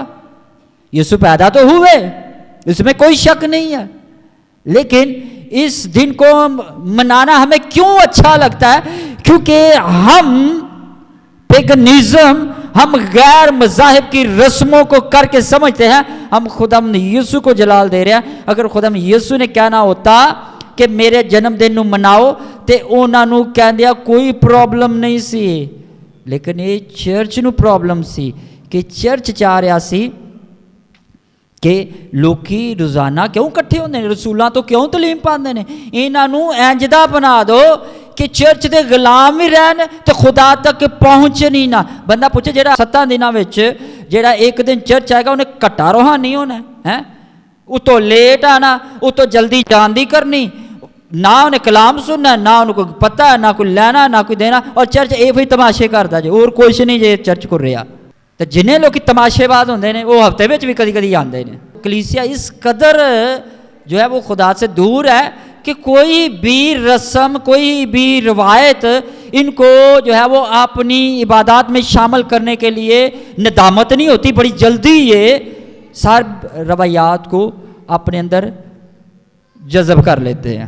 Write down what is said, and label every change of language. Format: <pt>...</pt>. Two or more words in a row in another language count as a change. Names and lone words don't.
<ur>یسوع پیدا تو ہوئے، اس میں کوئی شک نہیں ہے، لیکن اس دن کو منانا ہمیں کیوں اچھا لگتا ہے؟ کیونکہ ہم پیگنزم، ہم غیر مذاہب کی رسموں کو کر کے سمجھتے ہیں ہم خداوند یسوع کو جلال دے رہے ہیں.</ur> <pa>اگر خداوند یسوع نے کہنا ہوتا کہ میرے جنم دن نو مناؤ تے انہاں نو کہندیا کوئی پرابلم نہیں سی، لیکن یہ چرچ نو پرابلم سی کہ چرچ چاہ رہا سی کہ لوکی روزانہ کیوں کٹھے ہوندے نے، رسولاں تو کیوں تعلیم پاندے نے، انہاں نو انجدا بنا دو کہ چرچ دے غلام ہی رہن تے خدا تک پہنچنی نہ. بندہ پوچھے جڑا 7 دنوں وچ جڑا ایک دن چرچ آئے گا انہیں کٹا روحانی ہونا ہے، اتو لیٹ آنا، اتو جلدی جان دی کرنی، نہ انہیں کلام سننا، نہ انہیں کوئی پتہ ہے، نہ کوئی لینا نہ کوئی دینا،</pa> <ur>اور چرچ یہ بھی تماشے کرتا جائے اور کچھ نہیں</ur> <pa>جے چرچ کر رہا. تو جنہیں لوگ تماشے باز ہوندے نے وہ ہفتے وچ بھی کدی کدی آندے نے.</pa> <ur>کلیسیا اس قدر جو ہے وہ خدا سے دور ہے کہ کوئی بھی رسم کوئی بھی روایت ان کو جو ہے وہ اپنی عبادات میں شامل کرنے کے لیے ندامت نہیں ہوتی، بڑی جلدی یہ سارے روایات کو اپنے اندر جذب کر لیتے ہیں.</ur>